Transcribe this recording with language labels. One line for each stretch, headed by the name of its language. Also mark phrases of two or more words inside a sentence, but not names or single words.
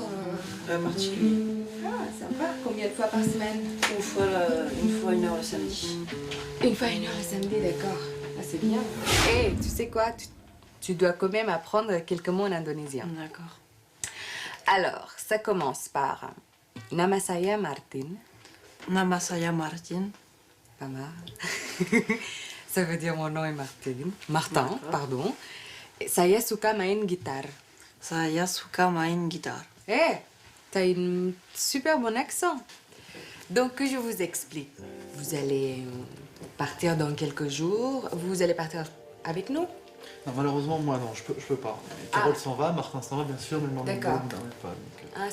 French: Particulier. Ah, sympa. Combien de fois par semaine? Une fois 1 heure le samedi. Une fois 1 heure le samedi, d'accord. Ah, c'est bien. Et tu sais quoi, tu dois quand même apprendre quelques mots en indonésien. D'accord. Alors, ça commence par
Indonesian: Nama saya Martin. Nama saya Martin.
French: Pas mal. Ça veut dire mon nom est Martin. Martin, pardon. Et
Indonesian: saya suka main gitar. Saya suka main gitar.
French: Eh, t'as une super bon accent. Donc, que je vous explique. Vous allez partir dans quelques jours. Vous allez partir avec nous? Non, malheureusement, moi, non, je peux pas. Carole s'en va, Martin s'en va, bien sûr, mais mon mobile ne D'accord. permet pas. Donc,